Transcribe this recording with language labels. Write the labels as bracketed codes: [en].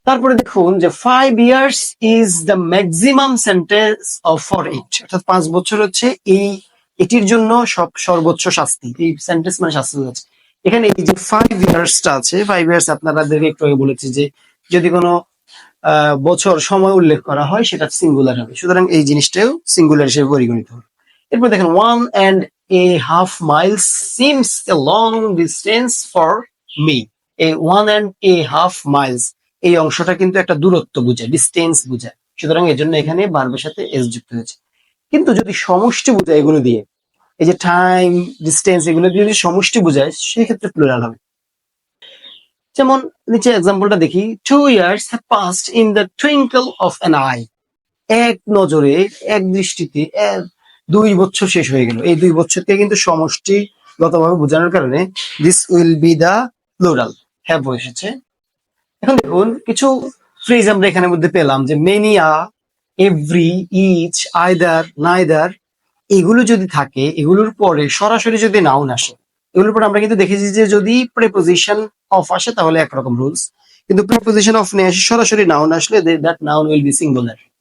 [bn] তারপরে দেখুন যে [en] 5 years is the maximum sentence of for it, [bn] অর্থাৎ 5 বছর হচ্ছে এই এটির জন্য সর্বোচ্চ শাস্তি। এই সেন্টেন্স মানে শাস্তি হচ্ছে এখানে এই যে 5 ইয়ার্সটা আছে, 5 ইয়ার্স আপনাদেরকে একটু আগে বলেছি যে যদি কোনো বছর সময় উল্লেখ করা হয় সেটা সিঙ্গুলার হবে, সুতরাং এই জিনিসটাও সিঙ্গুলার হিসেবে পরিগণিত হবে। এরপর দেখেন [en] 1.5 miles seems a long distance for me। [bn] এই 1.5 miles এই অংশটা কিন্তু একটা দূরত্ব বোঝায়, ডিস্টেন্স বোঝায়, সুতরাং এর জন্য এখানে ভার্বের সাথে এস যুক্ত হয়েছে। কিন্তু যদি সমষ্টি বোঝায় এগুলো দিয়ে, এই যে টাইম, ডিস্টেন্স, এগুলো দিয়ে যদি সমষ্টি বোঝায় সেক্ষেত্রে প্লুরাল হবে। যেমন নিচে এক্সাম্পলটা দেখি, [en] 2 years have passed in the twinkle of an eye। [bn] এক নজরে, এক দৃষ্টিতে 2 বছর শেষ হয়ে গেল। এই 2 বছরকে কিন্তু সমষ্টিগতভাবে বোঝানোর কারণে [en] this will be the plural, [bn] have এসেছে। এখন দেখুন কিছু ফ্রেজ আমরা এখানের মধ্যে পেলাম যে many, every, each, either, neither, এগুলো যদি থাকে, এগুলোর পরে সরাসরি যদি নাউন আসে, এগুলোর পরে আমরা কিন্তু দেখেছি যে যদি প্রিপোজিশন অফ আসে তাহলে একরকম রুলস, কিন্তু প্রিপোজিশন অফ নিয়ে আসে সরাসরি নাউন আসলে [en] That noun will be singular.